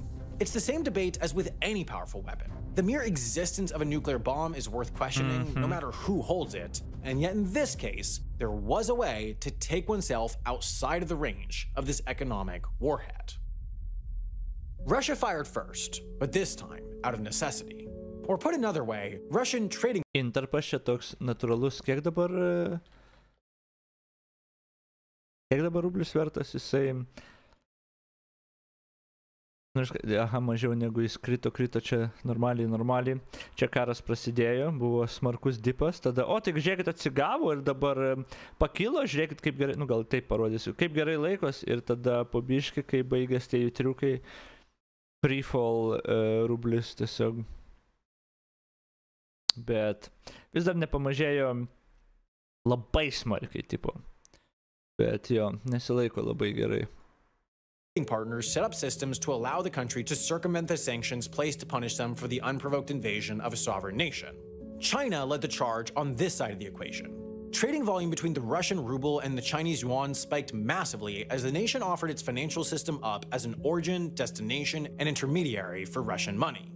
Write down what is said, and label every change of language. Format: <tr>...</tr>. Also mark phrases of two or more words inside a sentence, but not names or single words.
<en>It's the same debate as with any powerful weapon. The mere existence of a nuclear bomb is worth questioning, no matter who holds it, and yet in this case, there was a way to take oneself outside of the range of this economic warhead. Russia fired first, but this time out of necessity. Or put another way, Russian trading</en> <lt>Interpas čia toks natūralus, kiek dabar rublis vertas, jisai mažiau negu jis krito čia normaliai. Čia karas prasidėjo, buvo smarkus dipas, tada, tik žiūrėkit atsigavo ir dabar pakilo, žiūrėkit kaip gerai, gal taip parodysiu, kaip gerai laikos ir tada po biškį, kai baigės tie jų triukai, free-fall rublis tiesiog. Bet vis dar nepamažėjo labai smarkiai, tipo. Bet jo, nesilaiko labai gerai.</lt> <en>Partners set up systems to allow the country to circumvent the sanctions placed to punish them for the unprovoked invasion of a sovereign nation. China led the charge on this side of the equation. Trading volume between the Russian ruble and the Chinese yuan spiked massively as the nation offered its financial system up as an origin, destination, and intermediary for Russian money.</en>